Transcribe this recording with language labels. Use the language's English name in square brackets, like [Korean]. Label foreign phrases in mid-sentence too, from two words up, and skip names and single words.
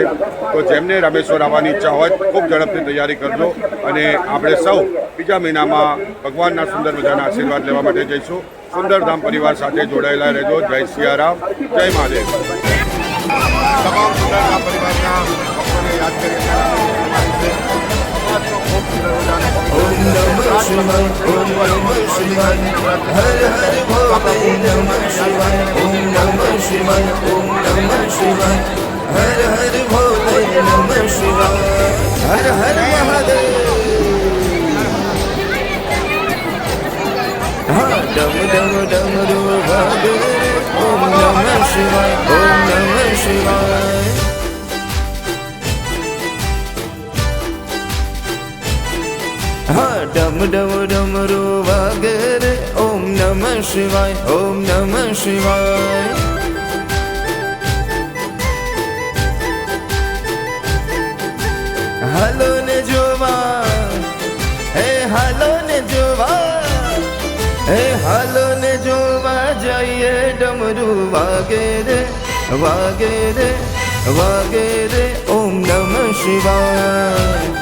[Gujarati] તો જેમને રામેશ્વર આવવાની ઈચ્છા હોય ખૂબ ઝડપથી તૈયારી કરજો અને આપણે સૌ બીજા મહિનામાં ભગવાનના સુંદર મજાના આશીર્વાદ લેવા માટે જઈશું. સુંદરધામ પરિવાર સાથે જોડાયેલા રહેજો. જય સિયારામ, જય મહાદેવ. તમામ સુંદરધામ પરિવારના ભક્તોને યાદ કરીએ [Sanskrit] ओम नमः शिवाय ओम नमः शिवाय [Hindi] हर हर भोले [Sanskrit] नमः शिवाय ओम नमः शिवाय ओम नमः शिवाय [Hindi] हर हर भोले [Sanskrit] नमः शिवाय [Hindi] हर हर महादेव [Gujarati] હાં ડમ ડમ ડમરૂ વાગે [Sanskrit] ओम नमः शिवाय ओम नमः शिवाय [Gujarati] હાં ડમ ડમ ડમરૂ વાગે રે [Sanskrit] ओम नमः शिवाय ओम नमः शिवाय [Gujarati] હાલો ને જોવા હે હાલો ને જોવા હે હાલો ને જોવા જઈએ ડમરૂ વાગે રે વાગે રે વાગે રે [Sanskrit] ओम नमः शिवाय